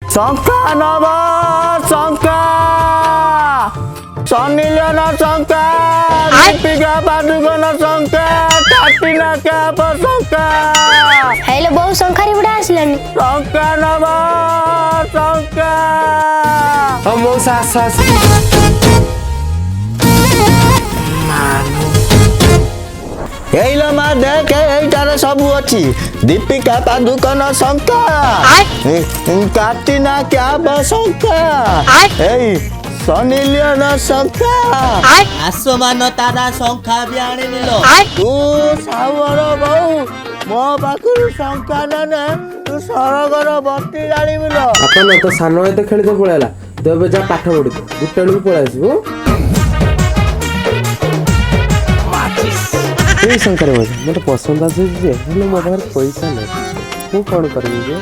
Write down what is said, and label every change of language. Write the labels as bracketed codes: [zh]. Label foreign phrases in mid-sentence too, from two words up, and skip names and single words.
[or] ଶଙ୍ଖା ନବ ଶଙ୍ଖା ସନିଲିୟନ ଶଙ୍ଖା ଦୀପିକା ପାଦୁକୋନ ଶଙ୍ଖା କାଟିନା କ୍ୟାପ ଶଙ୍ଖା ହେଲେ ବହୁ ଶଙ୍ଖାରି ବୁଢା ଆସିଲାନି ଶଙ୍ଖା ନବ ଶଙ୍ଖା ମଉସା ଆସ ଆସ ଏଇଲୋ ମା ଦେଖେ ଏଇଟାରେ ସବୁ ଅଛି ଦୀପିକା ପାଦୁକୋନ ଶଙ୍କା କାଟିନା କ୍ୟାପ ଶଙ୍କା ଏଇ ସନିଲିୟନ ଶଙ୍କା ଆସମାନ ତାରା ଶଙ୍ଖା ବି ଆଣିନିଲ ତୁ ସାଉର ବୋଉ ମୋ ପାଖରୁ ଶଙ୍ଖା ନେନେ ତୁ ସରଗର ବତି ଜାଣିବୁଲ ବାପା ନା ତ ସାନ ଭାଇ ତ ଖେଳିତେ ପଳେଇଲା ତୁ ଏବେ ଯା ପାଠ ପଢିବୁ ଗୋଟେ ବେଳକୁ ପଳେଇ ଆସିବୁ ଏଇ ଶଙ୍କାରେ ମତେ ପସନ୍ଦ ଆସୁଛି ଯେ ହେଲେ ମୋ ପାଖରେ ପଇସା ନାହିଁ ମୁଁ କଣ କରିବି ଯେ